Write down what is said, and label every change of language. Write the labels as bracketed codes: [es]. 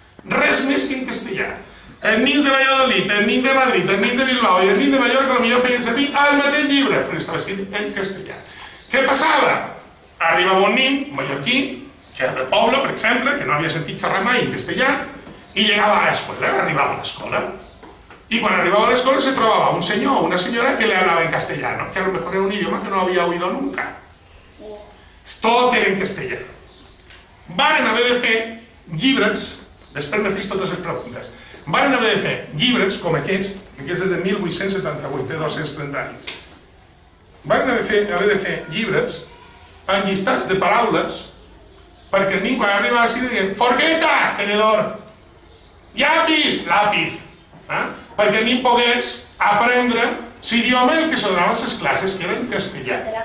[ca] Res més que en castellà. El nin de Valladolid, el nin de Madrid, el nin de Bilbao i el nin de Mallorca potser feien servir el mateix llibre, però estava escrit en castellà. Què passava? Arribava un nin mallorquí, que era del poble, per exemple, que no havia sentit xerrar mai en castellà, i llegava a l'escola, arribava a l'escola. [es] Y cuando arribaba a la escuela [ca] se trobava un senyor o una senyora [es] que le hablaba en castellano, que a lo mejor era un idioma que no había oído nunca. [ca] Tot era en castellà. Varen haver de fer llibres, després me fes totes les preguntes, varen haver de fer llibres com aquest és de 1878, té 230 anys. Varen haver de fer llibres enllistats de paraules perquè el nin quan arribava així deien forqueta, tenedor, llapis, lápiz, perquè el nin pogués aprendre l'idioma en el que se donaven les classes, que era en castellà.